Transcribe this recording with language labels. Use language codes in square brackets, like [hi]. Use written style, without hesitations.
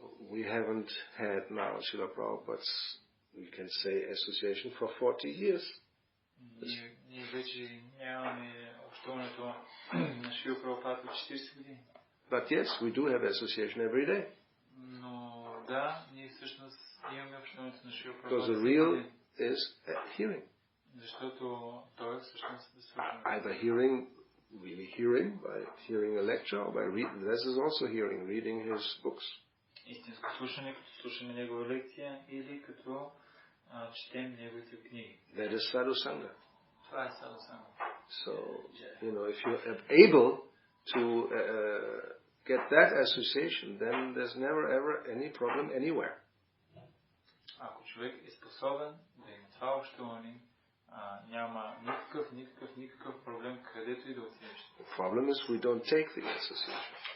[en] We haven't had now Srila Prabhupada's, we can say, association for 40 years. [bg] Ние вече нямаме общуването на Шрила Прабхупада от 40 години. [en] But yes, we do have association every day. [bg] Но да, ние всъщност имаме общуването на Шрила Прабхупада. [en] Because the real is hearing. [bg] Защото то е всъщност да слушаме. [en] Either really hearing, by hearing a lecture, or by reading. This is also hearing, reading his books. [bg] Истинско слушане, като слушаме негова лекция, или като четем неговите книги. [en] That is sadhusanga. [bg] Това е sadhusanga. [en] So, if you are able to get that association, then there's never ever any problem anywhere. [bg] Ако човек е способен да има това общуване, няма никакъв проблем където и да отидеш. [en] The problem is we don't take the association.